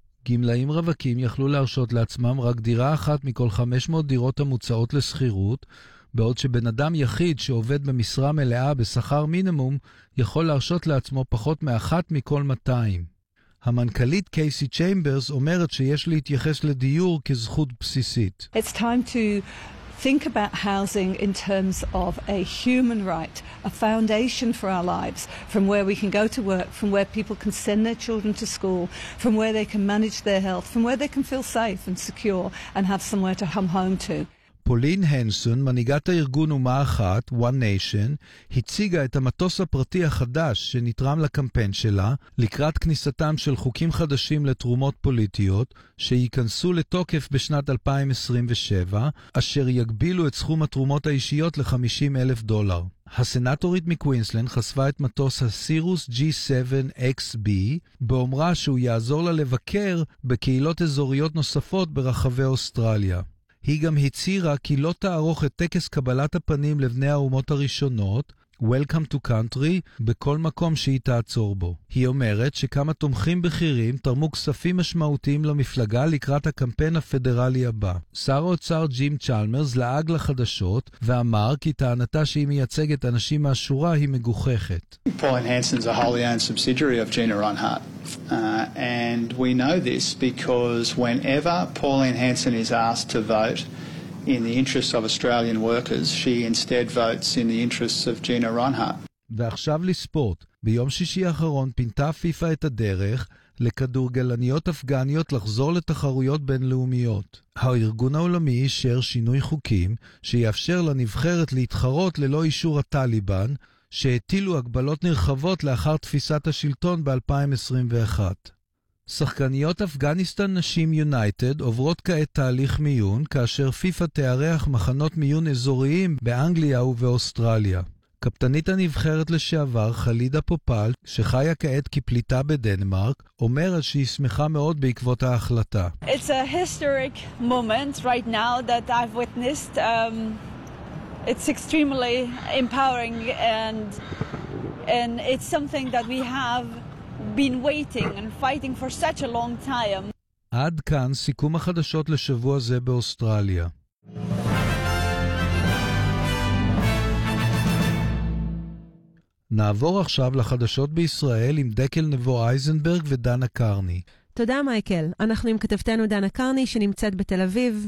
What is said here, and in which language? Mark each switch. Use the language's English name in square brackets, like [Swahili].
[Hebrew] גמלאים רווקים יכלו להרשות לעצמם רק דירה אחת מכל 500 דירות המוצעות לשכירות, בעוד שבן אדם יחיד שעובד במשרה מלאה בשכר מינימום יכול להרשות לעצמו פחות מאחת מכל 200. המנכ"לית קייסי צ'יימברס אומרת שיש להתייחס לדיור כזכות בסיסית. [English] It's time to think about housing in terms of a human right, a foundation for our lives, from where we can go to work, from where people can send their children to school, from where they can manage their health, from where they can feel safe and secure and have somewhere to come home to. [Hebrew] פולין הנסון, מנהיגת הארגון אומה אחת, One Nation, הציגה את המטוס הפרטי החדש שנתרם לקמפיין שלה לקראת כניסתם של חוקים חדשים לתרומות פוליטיות שייכנסו לתוקף בשנת 2027, אשר יגבילו את סכום התרומות האישיות ל$50,000. הסנאטורית מקווינסלנד חשפה את מטוס הסירוס G7XB, באומרה שהוא יעזור לה לבקר בקהילות אזוריות נוספות ברחבי אוסטרליה. היא גם הצהירה כי לא תערוך את טקס קבלת הפנים לבני האומות הראשונות, Welcome to Country, בכל מקום שהיא תעצור בו. היא אומרת שכמה תומכים בכירים תרמו כספים משמעותיים למפלגה לקראת הקמפיין הפדרלי הבא. שר האוצר ג'ים צ'למרס לעג לחדשות ואמר כי טענתה שהיא מייצגת אנשים מהשורה היא מגוחכת. [English] Paul Hanson's a wholly owned subsidiary of Gina Rinehart. And we know this because whenever Pauline Hanson is asked to vote in the interests of Australian workers, she instead votes in the interests of Gina Rinehart. [Hebrew] ועכשיו לספורט. ביום שישי האחרון פינתה פיפה את הדרך לכדורגלניות אפגניות לחזור לתחרויות בינלאומיות. הארגון העולמי אישר שינוי חוקים שיאפשר לנבחרת להתחרות ללא אישור הטליבן, שהטילו הגבלות נרחבות לאחר תפיסת השלטון ב-2021. שחקניות אפגניסטן נשים יונייטד עוברות כעת תהליך מיון כאשר פיפה תארח מחנות מיון אזוריים באנגליה ובאוסטרליה. קפטנית הנבחרת לשעבר חלידה פופל, שחיה כעת כפליטה בדנמרק, אומרת שהיא שמחה מאוד בעקבות ההחלטה. [English] It's a historic moment right now that I've witnessed. It's extremely empowering and it's something that we have been waiting and fighting for such a long time. [Hebrew] עד כאן סיכום החדשות לשבוע זה באוסטרליה. נעבור עכשיו לחדשות בישראל עם דקל נבו אייזנברג ודנה קרני. תודה מייקל. אנחנו עם כתבתנו דנה קרני שנמצאת בתל אביב.